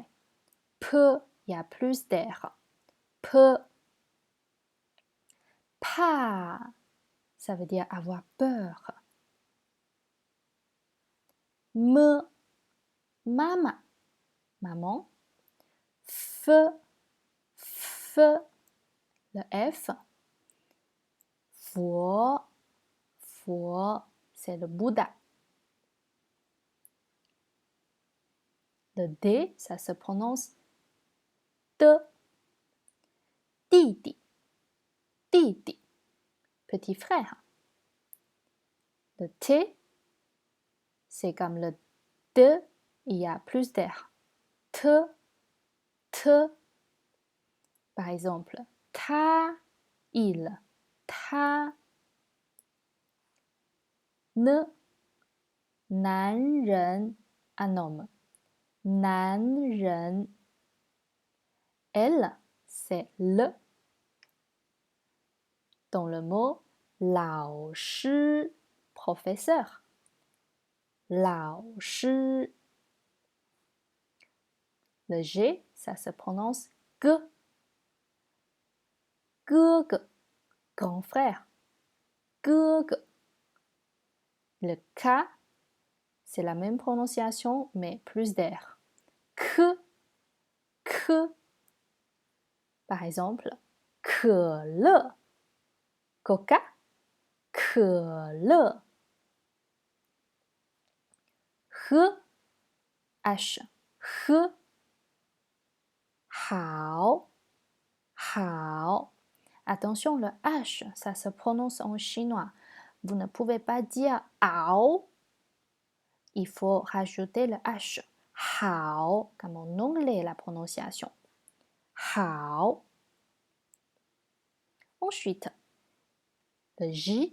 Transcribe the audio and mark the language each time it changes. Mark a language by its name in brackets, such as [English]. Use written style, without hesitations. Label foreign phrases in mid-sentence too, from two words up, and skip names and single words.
[French] P, il y a plus d'air. P. Pa, ça veut dire avoir peur. M, mama, maman. F, f, le F. Fo, fo, c'est le Bouddha. Le D, ça se prononce D. Didi, didi, petit frère. Le T, c'est comme le D, il y a plus d'air. T, T. Par exemple, ta, il, ta. [Chinese] N, 男人, [French] un homme. [Chinese] 男人. [French] L, c'est le. Dans le mot 老师, professeur. [Chinese] 老师. [French] Le G, ça se prononce G. [Chinese] 哥哥, [French] grand frère. [Chinese] 哥哥. [French] Le K, c'est la même prononciation, mais plus d'air. Que, que. Par exemple, [Chinese] 可乐, Coca, 可乐. [French] H, H, H. [Chinese] 好, 好. [French] Attention, le H, ça se prononce en chinois. Vous ne pouvez pas dire ao. Il faut rajouter le H. Hao, comme en anglais la prononciation. Hao. Ensuite, le J.